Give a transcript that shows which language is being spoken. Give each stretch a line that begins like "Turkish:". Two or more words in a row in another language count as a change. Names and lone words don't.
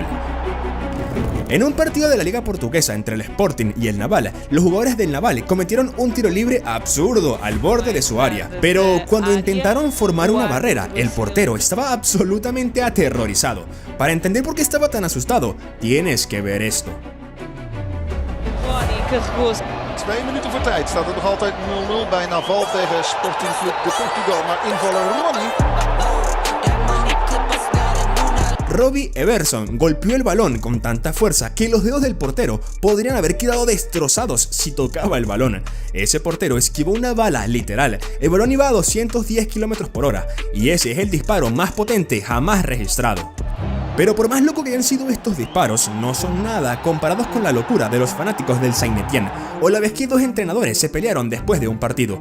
Spanish: En un partido de la liga portuguesa entre el Sporting y el Naval, los jugadores del Naval cometieron un tiro libre absurdo al borde de su área, pero cuando intentaron formar una barrera, el portero estaba absolutamente aterrorizado. Para entender por qué estaba tan asustado, tienes que ver esto.
Dutch: 2 minuten voor tijd staat het nog altijd 0-0 bij Naval tegen Sporting Club de Portugal, maar invaller Ronnie.
Spanish: Robbie Everson golpeó el balón con tanta fuerza que los dedos del portero podrían haber quedado destrozados si tocaba el balón. Ese portero esquivó una bala literal, el balón iba a 210 km/h y ese es el disparo más potente jamás registrado. Pero por más loco que hayan sido estos disparos, no son nada comparados con la locura de los fanáticos del Saint-Étienne o la vez que 2 entrenadores se pelearon después de un partido.